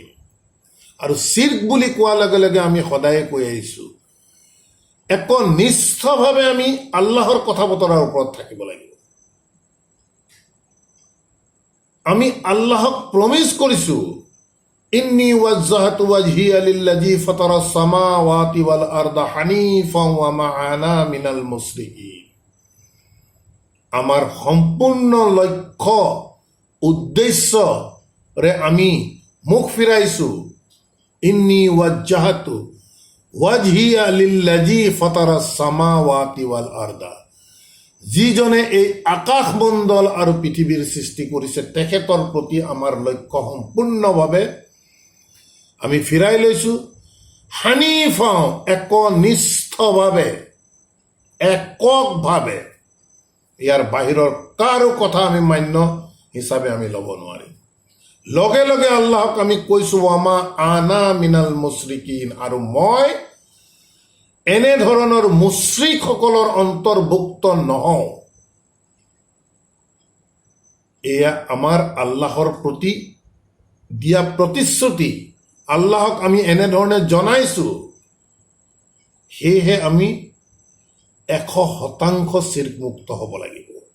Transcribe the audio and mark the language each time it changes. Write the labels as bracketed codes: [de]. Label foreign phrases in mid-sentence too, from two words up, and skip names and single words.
[as] আৰু শিৰ্ক বুলি কোৱাৰ লগে লগে আমি সদায় কৈ আহিছোঁ, একনিষ্ঠভাৱে আমি আল্লাহৰ কথা বতৰাৰ ওপৰত থাকিব লাগিব। আমি আল্লাহক প্ৰমিছ কৰিছোঁ, [ar] إني وجهت وجهي للذي فطر السماوات والأرض حنيفا وما أنا من المشركين. [as] আমাৰ সম্পূৰ্ণ লক্ষ্য উদ্দেশ্যৰে আমি মুখ ফিৰাইছোঁ, [ar] إني وجهت وجهي للذي فطر السماوات والأرض. [as] যিজনে এই আকাশ মণ্ডল আৰু পৃথিৱীৰ সৃষ্টি কৰিছে, তেখেতৰ প্ৰতি আমাৰ লক্ষ্য সম্পূৰ্ণভাৱে আমি ফিৰাই লৈছোঁ। হানিফাও, একনিষ্ঠভাৱে, এককভাৱে, ইয়াৰ বাহিৰৰ কাৰো কথা আমি মান্য হিচাপে আমি ল'ব নোৱাৰিম। লগে লগে আল্লাহক আমি কৈছোঁ, [ar] وما أنا من المشركين, [as] আৰু মই এনেধৰণৰ মুশ্ৰিকসকলৰ অন্তৰ্ভুক্ত নহওঁ। এয়া আমাৰ আল্লাহৰ প্ৰতি দিয়া প্ৰতিশ্ৰুতি। আল্লাহক আমি এনেধৰণে জনাইছোঁ, সেয়েহে আমি 100% শিৰ্কমুক্ত হ'ব লাগিব।